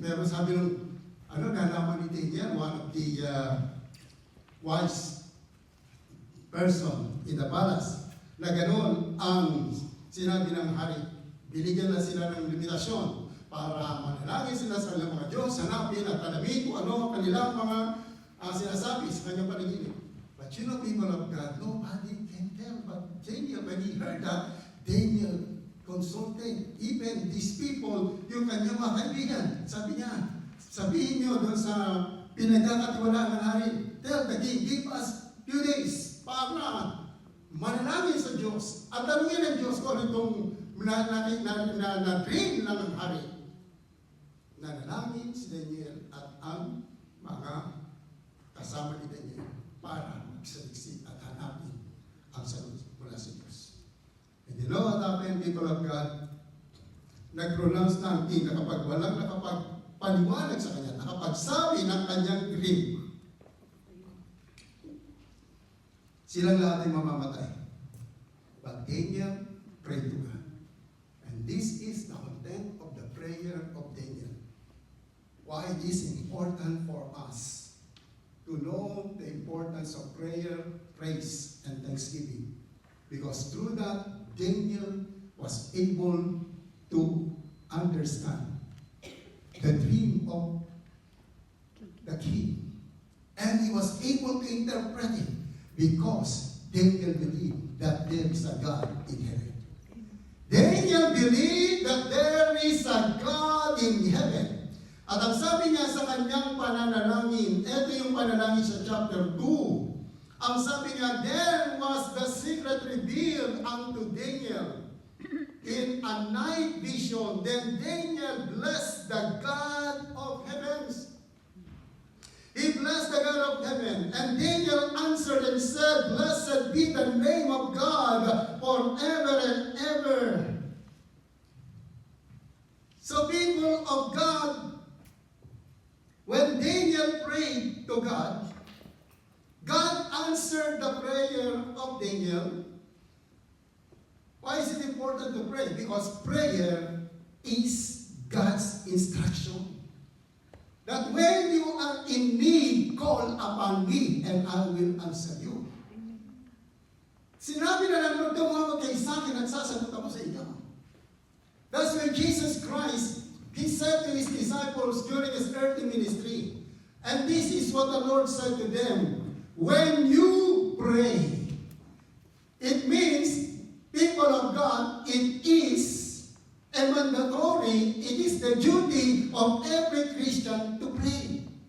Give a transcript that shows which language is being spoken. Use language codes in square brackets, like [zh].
[tl] Pero sabi nung, nalaman ni Daniel, [en] one of the wise person in the palace, [tl] na gano'n ang sinabi ng hari. Binigyan na sila ng limitasyon para manalangin sila sa kanilang mga Diyos, hanapin at alamin kung ano kanilang mga sinasabi sa kanyang panaginip. [en] But you know, people of God, nobody can tell. But Daniel, when he heard that, Daniel consulted even these people, [tl] yung kanyang mga kaibigan. Sabi niya, sabihin niyo doon sa pinagkakatiwalaan ng hari, [en] tell the king, give us few days [tl] para manalangin sa Diyos at tanungin ng Diyos kung ano itong na-dream ng hari. Nanalangin si Daniel at ang mga kasama ni Daniel para magsaliksik at hanapin ang sagot mula sa Diyos. [en] And you know what happened, people of God? [tl] Nag-pronounce na ang king na kapag walang nakapagpaliwanag sa kanya, nakapagsabi ng kanyang dream, silang lahat ay mamamatay. [en] But Daniel prayed to God. And this is the content of the prayer of Daniel. Why it is important for us to know the importance of prayer, praise, and thanksgiving. Because through that, Daniel was able to understand the dream of the king. And he was able to interpret it because Daniel believed that there is a God in heaven. Daniel believed that there is a God in heaven. [tl] At ang sabi niya sa kanyang pananalangin, ito yung panalangin sa chapter 2. Ang sabi niya, [en] there was the secret revealed unto Daniel in a night vision. Then Daniel blessed the God of heavens. He blessed the God of heaven. And Daniel answered and said, blessed be the name of God forever and ever. So people of God, when Daniel prayed to God, God answered the prayer of Daniel. Why is it important to pray? Because prayer is God's instruction. That when you are in need, call upon me and I will answer you. [tl] Sinabi na ng Lord, tumawag kay sa akin at sasagot ako sa inyo. [en] That's when Jesus Christ, He said to His disciples during His earthly ministry, and this is what the Lord said to them, when you pray, it means, people of God, it is a mandatory, it is the duty of every Christian to pray.